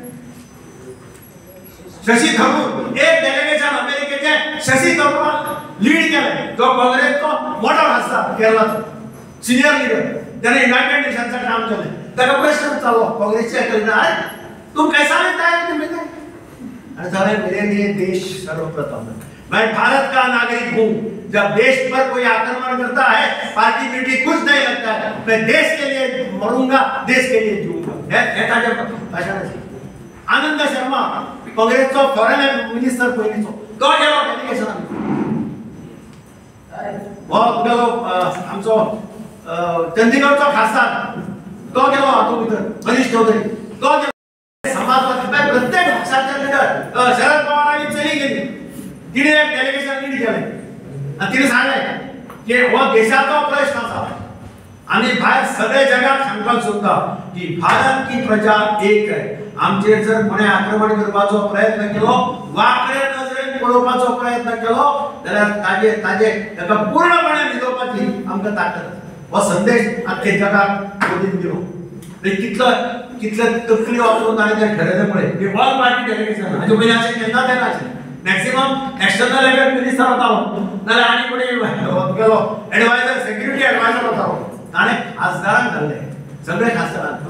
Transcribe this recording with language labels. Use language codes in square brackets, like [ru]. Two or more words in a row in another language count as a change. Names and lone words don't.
[kok] शशी थरूर एक डेलिगेशन अमेरिकेचे शशी थरूराक लीड केलें जो काँग्रेसचो मोठो खासदार केरळाचो सिनियर लीडर त्याने युनायटेड नेशन्सचं काम [hi] केलें ताका प्रश्न चाललो काँग्रेसचे अरे तुम कैसा लेता है टिमी अरे मेरे लिए देश सर्वप्रथम है मैं भारत का नागरिक हूँ जब देश पर कोई आक्रमण करता है पार्टी बिटी कुछ नहीं लगता है मैं देश के लिए मरूंगा देश के लिए जीऊंगा [kok] आनंद शर्मा काँग्रेसचो फॉरेन मिनिस्टर पयलींचो तो गेलो डेलिगेशनाक हो गेलो आमचो चंदीगडचो खासदार तो गेलो हातूंत भितर मनीष चौधरी तो समाजवादी प्रत्येक पक्षाचे लीडर शरद पवारांनी चली गेली तिने एक डेलिगेशन लीड केलें आणि तिने सांगलें की हो देशाचो प्रश्न आसा आनी भायर सगळे जगाक सांगपाक सोदता की [hi] भारत की प्रजा एक है [kok] आमचेर जर कोणें आक्रमण करपाचो प्रयत्न केलो वाकड्या नजरेन पळोवपाचो प्रयत्न केलो जाल्यार ताका पूर्णपणे न्हिदोवपाची आमकां ताकद हो संदेश आख्खे जगाक मोदीन दिलो कितले तकली वापरून ताणें तें ठरयलें पळय की [en] all party delegation [kok] हाजे पयलीं अशें केन्ना तें नाशिल्लें [en] maximum external affairs minister [kok] वतालो नाल्यार आनी कोणी गेलो [en] adviser security adviser [kok] वतालो ताणें खासदारांक धाडलें सगळे खासदारांक